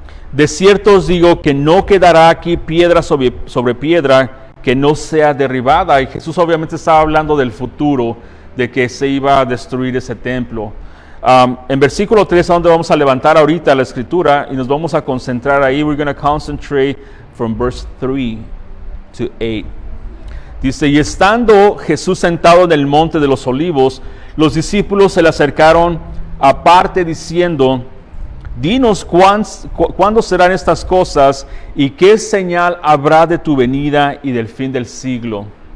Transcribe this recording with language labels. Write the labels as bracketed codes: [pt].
[es] De cierto os digo que no quedará aquí piedra sobre piedra que no sea derribada. Y Jesús obviamente estaba hablando del futuro, de que se iba a destruir ese templo. En versículo 3, a donde vamos a levantar ahorita la escritura y nos vamos a concentrar ahí. [en] We're going to concentrate from verse 3 to 8. [es] Dice, y estando Jesús sentado en el monte de los olivos, los discípulos se le acercaron aparte diciendo, dinos cuándo serán estas cosas y qué señal habrá de tu venida y del fin del siglo.